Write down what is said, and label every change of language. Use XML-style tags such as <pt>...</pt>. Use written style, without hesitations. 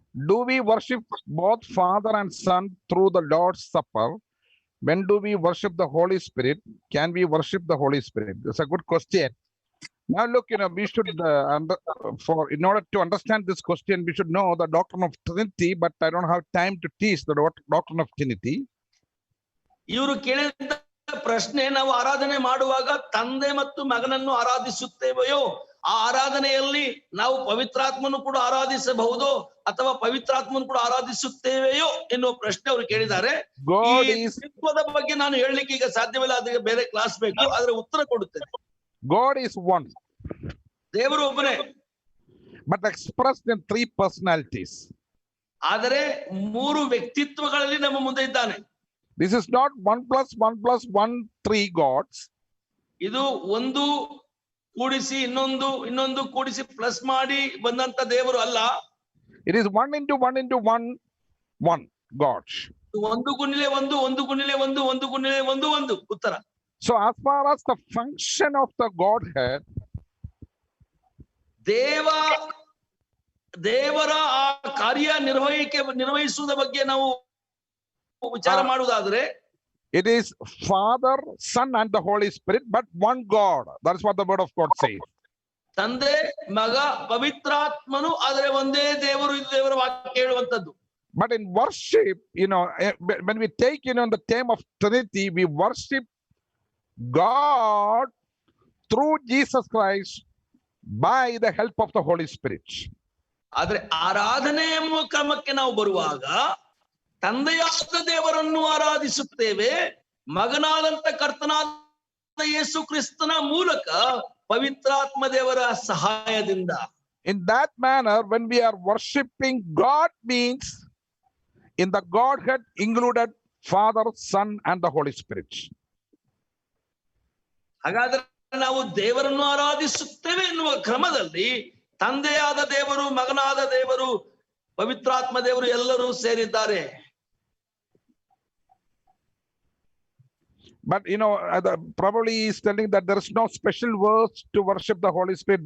<en>Do we worship both Father and Son through the Lord's Supper? When do we worship the Holy Spirit? Can we worship the Holy Spirit? That's a good question. Now look, we should, in order to understand this question, we should know the doctrine of Trinity, but I don't have time to teach the doctrine of Trinity.</en> <kn>ಇವರು ಕೇಳಿದ ಪ್ರಶ್ನೆ, ನಾವು ಆರಾಧನೆ ಮಾಡುವಾಗ ತಂದೆ ಮತ್ತು ಮಗನನ್ನು ಆರಾಧಿಸುತ್ತೇವೆಯೋ, ಆ ಆರಾಧನೆಯಲ್ಲಿ ನಾವು ಪವಿತ್ರಾತ್ಮನು ಕೂಡ ಆರಾಧಿಸಬಹುದು ಅಥವಾ ಪವಿತ್ರಾತ್ಮನು ಕೂಡ ಆರಾಧಿಸುತ್ತೇವೆಯೋ ಎನ್ನುವ ಪ್ರಶ್ನೆ ಅವರು ಕೇಳಿದ್ದಾರೆ. ತ್ರಿತ್ವದ ಬಗ್ಗೆ ನಾನು ಹೇಳಲಿಕ್ಕೆ ಈಗ ಸಾಧ್ಯವಿಲ್ಲ, ಅದಕ್ಕೆ ಬೇರೆ ಕ್ಲಾಸ್ ಬೇಕು, ಆದ್ರೆ ಉತ್ತರ ಕೊಡುತ್ತೇನೆ.</kn> <en>God is one.</en> <kn>ದೇವರು ಒಬ್ಬನೇ,</kn> <en>but expressed in 3 personalities.</en> <kn>ಆದರೆ 3 ವ್ಯಕ್ತಿತ್ವಗಳಲ್ಲಿ ನಮ್ಮ ಮುಂದೆ ಇದ್ದಾನೆ.</kn> <en>This is not 1 plus 1 plus 1 3 gods.</en> <kn>ಇದು ಒಂದು ಕೂಡಿಸಿ ಇನ್ನೊಂದು ಕೂಡಿಸಿ ಪ್ಲಸ್ ಮಾಡಿ ಬಂದಂತ ದೇವರು ಅಲ್ಲ.</kn> <en>It is 1 into 1 into 1 1 God.</en> <kn>1 ಗುಣಿಲೆ 1 1 ಗುಣಿಲೆ 1 1 ಗುಣಿಲೆ 1 1 ಉತ್ತರ.</kn> <en>So as far as the function of the Godhead,</en> <kn>ದೇವರ ಆ ಕಾರ್ಯ ನಿರ್ವಹಿಸುವುದ ಬಗ್ಗೆ ನಾವು ವಿಚಾರ ಮಾಡುವುದಾದ್ರೆ,</kn> <en>it is Father, Son and the Holy Spirit, but one God. That is what the word of God says.</en> <kn>ತಂದೆ ಮಗ ಪವಿತ್ರಾತ್ಮನು, ಆದರೆ ಒಂದೇ ದೇವರು, ಇದು ದೇವರ ವಾಕ್ಯ ಹೇಳುವಂತದ್ದು.</kn> <en>But in worship, when we take the term of Trinity, we worship God through Jesus Christ by the help of the Holy Spirit.</en> <kn>ಆದ್ರೆ ಆರಾಧನೆ ಎಂಬ ಕ್ರಮಕ್ಕೆ ನಾವು ಬರುವಾಗ ತಂದೆಯಾದ ದೇವರನ್ನು ಆರಾಧಿಸುತ್ತೇವೆ, ಮಗನಾದಂತ ಕರ್ತನಾದ ಯೇಸು ಕ್ರಿಸ್ತನ ಮೂಲಕ ಪವಿತ್ರಾತ್ಮ ದೇವರ ಸಹಾಯದಿಂದ.</kn> <en>In that manner, when we are worshiping God, means in the Godhead included Father, Son and the Holy Spirit.</en> <kn>ಹಾಗಾದ್ರೆ ನಾವು ದೇವರನ್ನು ಆರಾಧಿಸುತ್ತೇವೆ ಎನ್ನುವ ಕ್ರಮದಲ್ಲಿ ತಂದೆಯಾದ ದೇವರು, ಮಗನಾದ ದೇವರು, ಪವಿತ್ರಾತ್ಮ ದೇವರು ಎಲ್ಲರೂ ಸೇರಿದ್ದಾರೆ.</kn> <en>But probably he's telling that there is no special verse to worship the Holy Spirit.</en>